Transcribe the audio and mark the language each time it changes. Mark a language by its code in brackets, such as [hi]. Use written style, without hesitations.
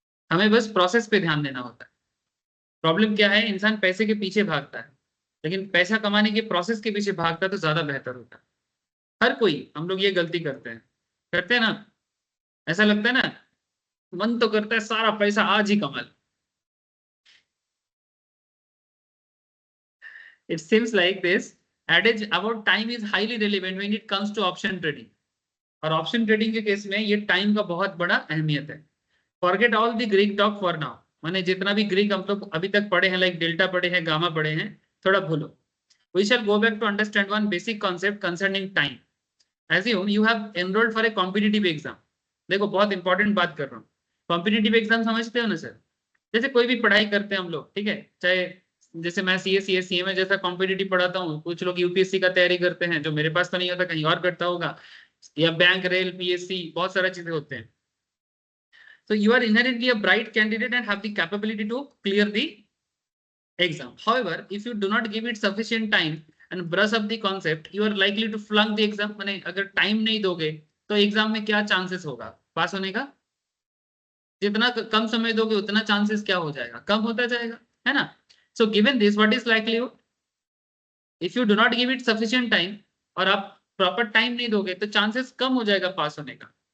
[hi] हमें बस प्रोसेस पे ध्यान देना होता है। प्रॉब्लम क्या है, इंसान पैसे के पीछे भागता है, लेकिन पैसा कमाने के प्रोसेस के पीछे भागता तो ज्यादा बेहतर होता है। हर कोई, हम लोग ये गलती करते हैं ना। ऐसा लगता है ना, मन तो करता है सारा पैसा आज ही कमा ले। [en] It seems like this adage about time is highly relevant when it comes to option trading. [hi] और ऑप्शन ट्रेडिंग के केस में ये टाइम का बहुत बड़ा अहमियत है। [en] forget all the Greek talk for now, [hi] माने जितना भी ग्रीक हम लोग अभी तक पढ़े हैं, लाइक डेल्टा पढ़े हैं, गामा पढ़े हैं, थोड़ा भूलो। [en] We shall go back to understand one basic concept concerning time. Assume you have enrolled for a competitive exam. [hi] देखो बहुत इंपॉर्टेंट बात कर रहा हूँ। कॉम्पिटिटिव एग्जाम समझते हो ना सर? जैसे कोई भी पढ़ाई करते हैं हम लोग, ठीक है, चाहे जैसे मैं सीए में जैसा कॉम्पिटिटिव पढ़ाता हूँ, कुछ लोग यूपीएससी का तैयारी करते हैं, जो मेरे पास तो नहीं होता, कहीं और करता होगा, या बैंक, रेल, पीएससी, बहुत सारा चीजें होते हैं। [en] So you are inherently a bright candidate and have the capability to clear the exam. However, if you do not give it sufficient time and brush up the concept, you are likely to flunk the exam. [hi] माने अगर time नहीं दोगे तो exam में क्या chances होगा पास होने का? जितना कम समय दोगे उतना चांसेस क्या हो जाएगा, कम होता जाएगा, है ना। [en] So given this, what is likelihood? If you do not give it sufficient time, [hi] और आप प्रॉपर टाइम नहीं दोगे तो चांसेस कम हो जाएगा पास होने का।